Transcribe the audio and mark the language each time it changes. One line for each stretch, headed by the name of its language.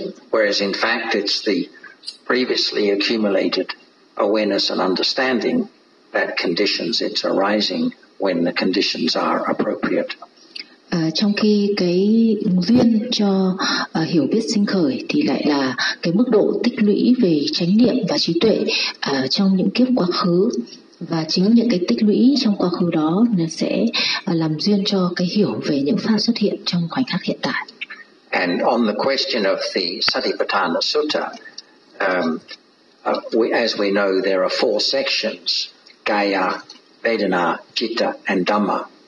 English: Whereas in fact it's the previously accumulated awareness and understanding that conditions its arising when the conditions are appropriate.
Vietnamese: Trong khi cái duyên cho hiểu biết sinh khởi thì lại là cái mức độ tích lũy về chánh niệm và trí tuệ trong những kiếp quá khứ, và chính những cái tích lũy trong quá khứ đó sẽ làm duyên cho cái hiểu về những pháp xuất hiện trong khoảnh khắc hiện tại.
English: And on the question of the Satipatthana Sutta, as we know, there are four sections: Gaya, Vedana, Citta, and Dhamma.